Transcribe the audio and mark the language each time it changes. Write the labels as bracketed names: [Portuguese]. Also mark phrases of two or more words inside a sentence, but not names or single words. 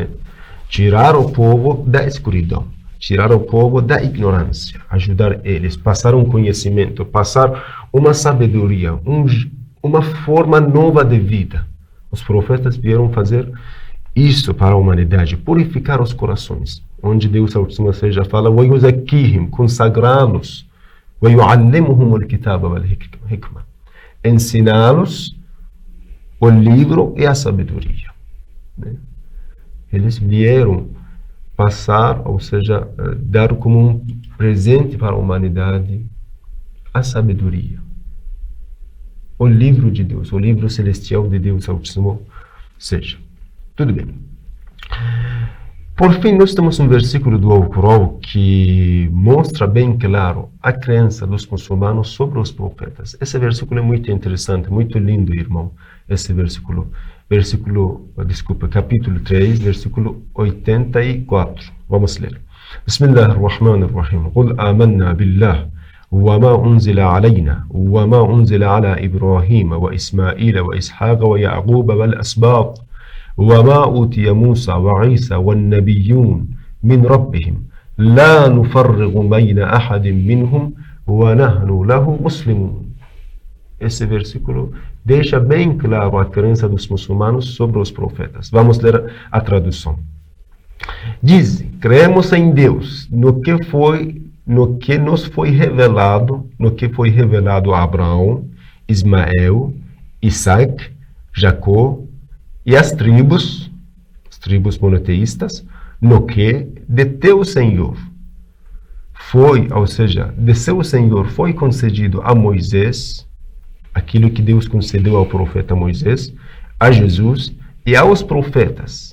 [Portuguese] Tirar o povo da escuridão, tirar o povo da ignorância, ajudar eles, passar um conhecimento, passar uma sabedoria, uma forma nova de vida. Os profetas vieram fazer isso para a humanidade, purificar os corações, onde Deus Altíssimo seja fala, [Arabic] وَيُزَكِّيهِمْ, consagrá-los, وَيُعَلِّمُهُمُ الْكِتَابَ وَالْحِكْمَةِ, [Portuguese] ensiná-los o livro e a sabedoria. Né? Eles vieram passar, ou seja, dar como um presente para a humanidade a sabedoria. O livro de Deus, o livro celestial de Deus Altíssimo seja. Tudo bem. Por fim, nós temos um versículo do Alcorão que mostra bem claro a crença dos muçulmanos sobre os profetas. Esse versículo é muito interessante, muito lindo, irmão. Esse versículo, capítulo 3, versículo 84. Vamos ler. [Arabic] Bismillahirrahmanirrahim. قُلْ آمَنَّا بِاللَّهِ وَمَا أُنزِلَ عَلَيْنَا وَمَا أُنزِلَ عَلَى إِبْرَاهِيمَ وَإِسْمَاعِيلَ وَإِسْحَاقَ وَيَعْقُوبَ وَالْأَسْبَاطِ وَمَا أُوتِيَ مُوسَى وَعِيسَى وَالنَّبِيُّونَ مِنْ رَبِّهِمْ لَا نُفَرِّقُ بَيْنَ أَحَدٍ مِنْهُمْ وَنَحْنُ لَهُ مُسْلِمُونَ. [Portuguese] Esse versículo deixa bem claro a crença dos muçulmanos sobre os profetas. Vamos ler a tradução. Dizem, cremos em Deus, no que nos foi revelado, a Abraão, Ismael, Isaac, Jacó e as tribos monoteístas, no que de teu Senhor foi, ou seja, de seu Senhor foi concedido a Moisés, aquilo que Deus concedeu ao profeta Moisés, a Jesus e aos profetas.